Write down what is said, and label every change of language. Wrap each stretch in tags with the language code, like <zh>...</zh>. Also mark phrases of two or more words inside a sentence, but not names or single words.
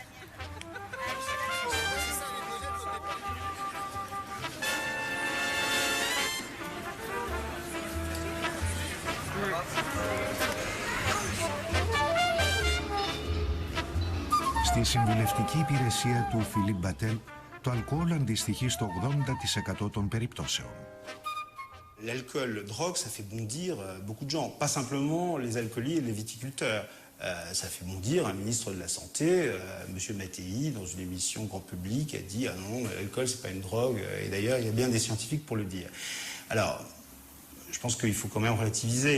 <el>Στη συμβουλευτική υπηρεσία του Φιλίπ Μπατέλ, το αλκοόλ αντιστοιχεί στο 80% των περιπτώσεων.</el> <fr>L'alcool, drogue, ça fait bondir beaucoup de gens, pas simplement les alcooliers et les viticulteurs. Ça fait bondir un ministre de la Santé, M. Mattei, dans une émission grand public, a dit « Ah non, l'alcool, c'est pas une drogue ». Et d'ailleurs, il y a bien des scientifiques pour le dire. Alors, je pense qu'il faut quand même relativiser.</fr>